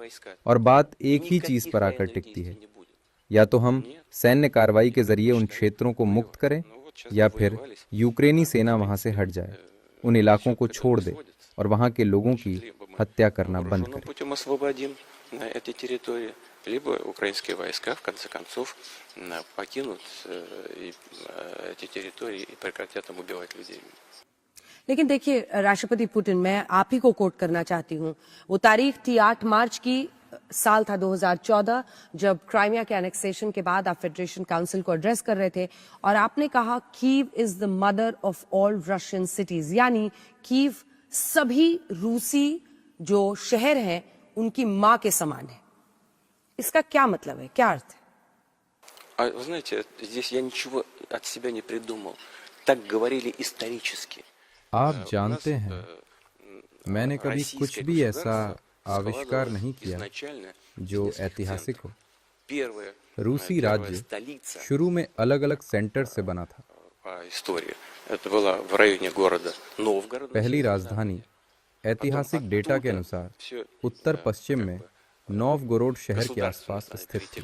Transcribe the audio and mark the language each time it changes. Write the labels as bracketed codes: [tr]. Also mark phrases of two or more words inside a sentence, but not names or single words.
[hi] और बात एक ही चीज पर आकर टिकती है, या तो हम सैन्य कार्रवाई के जरिए उन क्षेत्रों को मुक्त करें या फिर यूक्रेनी सेना वहां से हट जाए, उन इलाकों को छोड़ दे और वहां के लोगों की हत्या करना बंद करे। [ru] Либо украинские войска, в конце концов, покинут эти территории и прекратят там убивать людей. [hi] लेकिन देखिए राष्ट्रपति पुतिन, मैं आप ही को कोट करना चाहती हूँ। वो तारीख थी 8 मार्च की, साल था 2014, जब क्राइमिया के एनेक्सेशन के बाद आप फेडरेशन काउंसिल को एड्रेस कर रहे थे और आपने कहा [en] Kyiv is the mother of all Russian cities, [hi] यानी कीव सभी रूसी जो शहर हैं उनकी माँ के समान है। इसका क्या मतलब है, क्या अर्थ है? [ru] Вы знаете, здесь я ничего от себя не придумал. Так говорили исторически. [hi] आप जानते हैं, मैंने कभी कुछ भी ऐसा आविष्कार नहीं किया जो ऐतिहासिक हो। रूसी राज्य शुरू में अलग अलग सेंटर से बना था। पहली राजधानी ऐतिहासिक डेटा के अनुसार उत्तर पश्चिम में नोवगोरोड शहर के आसपास स्थित थी।